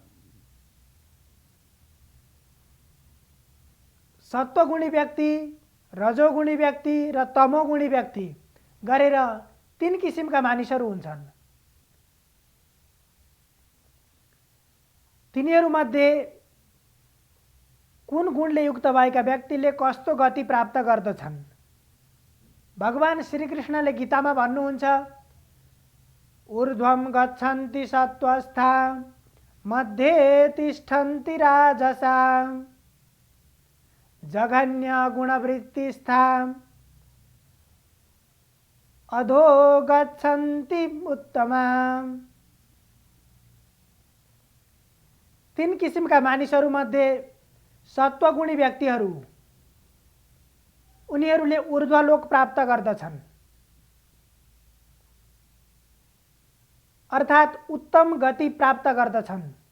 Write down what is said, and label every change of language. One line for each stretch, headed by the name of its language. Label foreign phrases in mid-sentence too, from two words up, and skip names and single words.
Nepali: सत्वगुणी व्यक्ति, रजोगुणी व्यक्ति र तमोगुणी व्यक्ति गरेर तीन किसिमका मानिसहरू हुन्छन्। तिनीहरूमध्ये कुन गुणले युक्त भएका व्यक्तिले कस्तो गति प्राप्त गर्दछन्। भगवान श्रीकृष्णले गीतामा भन्नुहुन्छ,
Sanskrit: ऊर्ध्वं गच्छन्ति सत्त्वस्था मध्ये तिष्ठन्ति राजसा जघन्य गुणवृत्तिस्था अधो गच्छन्ति उत्तमा।
Nepali: तीन किसिमका मानिसहरूमध्ये सत्वगुणी व्यक्तिहरू उनीहरूले ऊर्ध्वलोक प्राप्त गर्दछन्, अर्थात् उत्तम गति प्राप्त गर्दछन्।